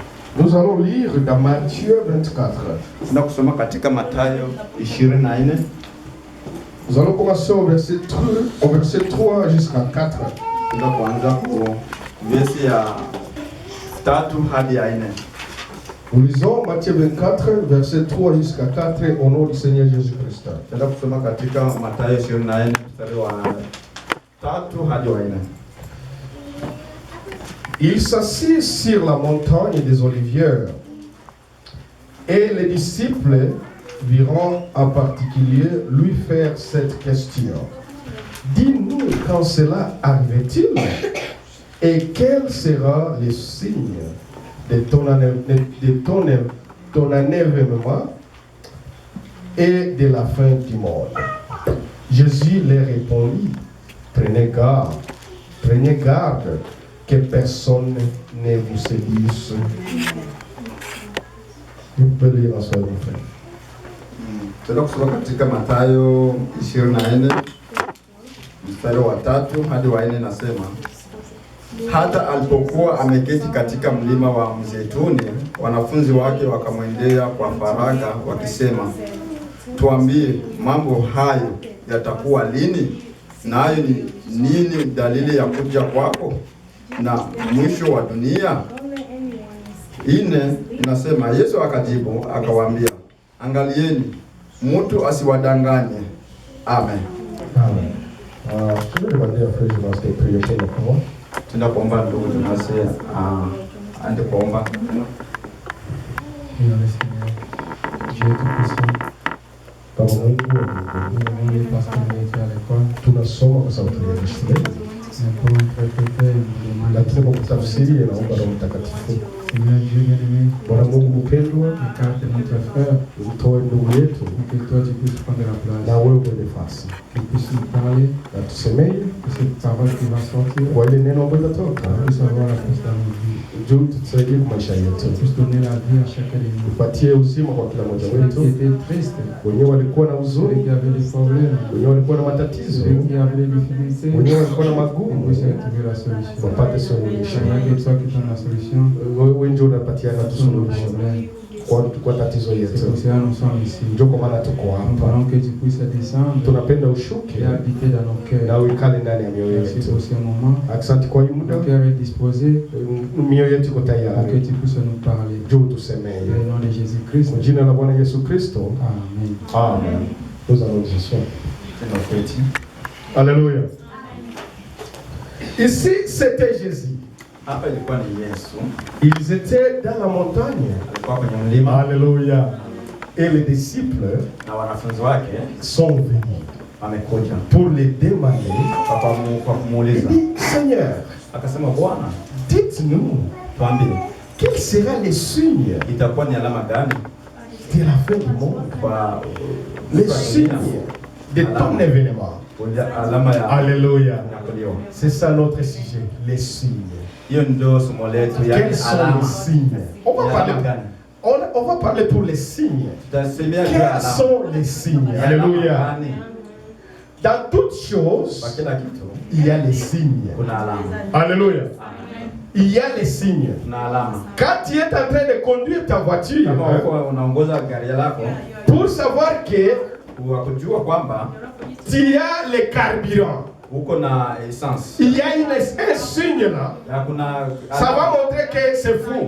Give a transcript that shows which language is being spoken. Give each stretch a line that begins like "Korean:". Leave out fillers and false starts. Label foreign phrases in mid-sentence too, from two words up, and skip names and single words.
French: Nous allons lire dans Matthieu 24.
Swahili: Tuna kusoma katika Mathayo 24.
French: Nous allons commencer au verset 3 jusqu'à 4.
Swahili: Tuna kuanza ku verse ya 3 hadi ya 4.
French: Nous lisons Matthieu 24, verset 3 jusqu'à 4 au nom du Seigneur Jésus-Christ.
Swahili: Tuna kusoma katika Mathayo 24 mstari wa 3 hadi wa 4.
French: Il s'assit sur la montagne des Olivières et les disciples viront en particulier lui faire cette question. Dis-nous quand cela arrive-t-il et quel sera le signe de ton avènement et de la fin du monde. Jésus leur répondit, prenez garde que personne ne vous séduise. Vous pouvez lire en soi, mon frère.
Swahili: Tuna kusoma katika Mathayo 24 mstari wa 3 hadi wa 4, nasema hata alipokuwa ameketi katika mlima wa Mzeituni, wanafunzi wake wakamwendea kwa faragha wakisema, tuambie, mambo hayo yatakuwa lini? Nayo ni nini dalili ya kuja kwako na mwisho wa dunia? 4 inasema, Yesu akajibu akawaambia, angalieni mtu asiwadanganye. Amen. Amen.
French: Je vais demander à Frère Jonas de prier pour le moment.
Swahili: Tuna kuomba ndugu Jonas ande kuomba.
French: Dieu Tout-Puissant,
Swahili: Baba Mungu,
French: nous demandons parce qu'on est à l'école,
Swahili: tunasoma kwa sababu ya shule.
French: mais pour interpréter, nous demandons,
Swahili: Lakini kwa kutafsiri naomba Roho Mtakatifu.
French: Seigneur Dieu bien-aimé,
Swahili: Bwana Mungu mpendwa,
French: écarte notre frère,
Swahili: utoe ndugu yetu
French: pour que toi tu puisses prendre la place,
Swahili: na wewe uwe nafasi.
French: que tu puisses nous parler,
Swahili: Na tusemee
French: que cette parole qui va sortir,
Swahili: kwa ile neno ambalo litatoka.
French: puisse avoir la place dans nos vies,
Swahili: Juu tusaidie kwa maisha yetu.
French: puisse donner la vie à chacun de nous.
Swahili: Tupatie uzima kwa kila mmoja
French: Ceux
Swahili: wetu.
French: qui étaient tristes,
Swahili: Wenyewe walikuwa na
French: ceux
Swahili: huzuni,
French: qui avaient des problèmes,
Swahili: wenyewe walikuwa na matatizo,
French: ceux qui avaient des difficultés,
Swahili: wenyewe walikuwa na
French: on
Swahili: magumu,
French: puisse retrouver la solution.
Swahili: wapate suluhisho.
French: Seigneur, que toi qui donnes la solution,
Swahili: Wewe ndio unapatiana
French: sur nos
Swahili: suluhisho
French: problèmes.
Swahili: kwa tatizo
French: C'est
Swahili: yetu.
French: pour cela que nous sommes ici.
Swahili: Ndio kwa maana tuko
French: Nous
Swahili: hapa.
French: voulons que tu puisses descendre
Swahili: Tunapenda ushuke
French: et habiter dans nos cœurs.
Swahili: na uikale ndani ya mioyo
French: Merci
Swahili: yetu.
French: pour ce moment.
Swahili: Asante kwa hii muda,
French: Mon cœur est disposé
Swahili: mioyo yetu iko
French: pour que
Swahili: tayari.
French: tu puisses nous parler.
Swahili: Juu
French: Dans
Swahili: tusemee
French: le nom de Jésus-Christ.
Swahili: kwa jina la Bwana Yesu Kristo,
French: Amen.
Swahili: amen.
French: Nous allons nous asseoir.
Swahili: Tunaketi.
French: Alléluia. Ici, c'était Jésus.
Swahili: Hapa ilikuwa ni Yesu.
French: Ils étaient dans la montagne.
Swahili: Alikuwa kwenye mlima
French: Alléluia. Et les disciples
Swahili: na wanafunzi wake
French: sont venus
Swahili: wamekuja
French: pour les demander.
Swahili: kwa
French: Il
Swahili: kumuuliza.
French: dit, Seigneur,
Swahili: Akasema, Bwana,
French: dites-nous,
Swahili: tuambie
French: quel sera le signe
Swahili: itakuwa ni alama gani
French: de la fin du monde?
Swahili: kwa
French: Le signe de ton événement.
Swahili: alama ya
French: Alléluia.
Swahili: kunyakuliwa.
French: C'est ça notre sujet, les signes.
Swahili: Hiyo ndio somo letu, yani
French: Quels sont les
Swahili: alama.
French: signes? On va
Swahili: Ni alama
French: parler,
Swahili: gani?
French: on va parler pour les signes.
Swahili: Tutasemea juu ya
French: Quels
Swahili: alama.
French: sont les signes?
Swahili: Ni alama
French: Alléluia.
Swahili: gani?
French: Dans toutes choses,
Swahili: Kwa kila kitu
French: il y a les signes.
Swahili: kuna alama.
French: Alléluia. Il y a les signes.
Swahili: Kuna alama.
French: Quand tu es en train de conduire ta voiture,
Swahili: Kama uko unaongoza gari lako,
French: pour savoir que
Swahili: kujua kwamba
French: tu as le carburant,
Swahili: uko na essence.
French: il y a un signe là.
Swahili: Ya kuna
French: Ça va montrer que c'est fou.